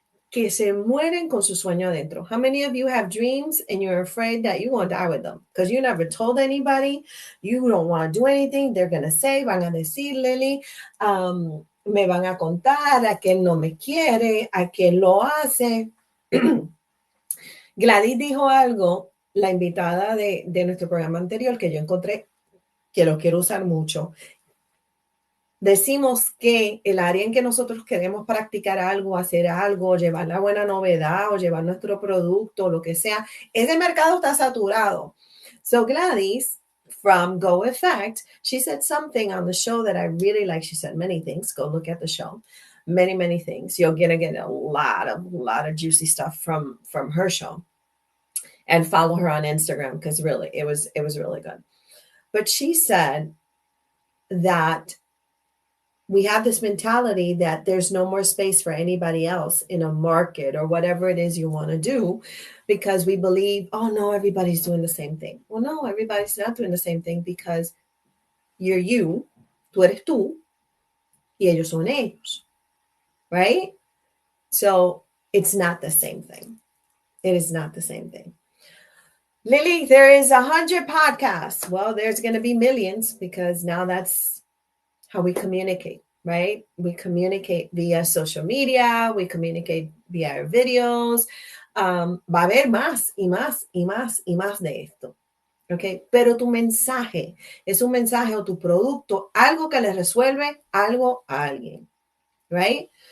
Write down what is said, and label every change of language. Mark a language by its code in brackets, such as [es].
[es] Que se mueren con su sueño adentro. [en] How many of you have dreams and you're afraid that you're going to die with them? Because you never told anybody. You don't want to do anything. They're going to say, [es] van a decir, Lily, me van a contar, aquel no me quiere, aquel lo hace. Gladys dijo algo, la invitada de nuestro programa anterior, que yo encontré, que lo quiero usar mucho. Decimos que el área en que nosotros queremos practicar algo, hacer algo, llevar la buena novedad o llevar nuestro producto, lo que sea, ese mercado está saturado. [en] So Gladys from Go Effect, she said something on the show that I really like. She said many things. Go look at the show. Many things. You're going to get a lot of juicy stuff from her show. And follow her on Instagram because really it was really good. But she said that we have this mentality that there's no more space for anybody else in a market or whatever it is you want to do because we believe, oh no, everybody's doing the same thing. Well, no, everybody's not doing the same thing because you're you, [es] tú eres tú, y ellos son ellos, [en] right? So it's not the same thing. It is not the same thing. Lily, there is 100 podcasts. Well, there's going to be millions because now that's how we communicate, right? We communicate via social media. We communicate via our videos. [es] Va a haber más y más de esto. Okay? Pero tu mensaje es un mensaje o tu producto, algo que le resuelve algo a alguien, [en] right?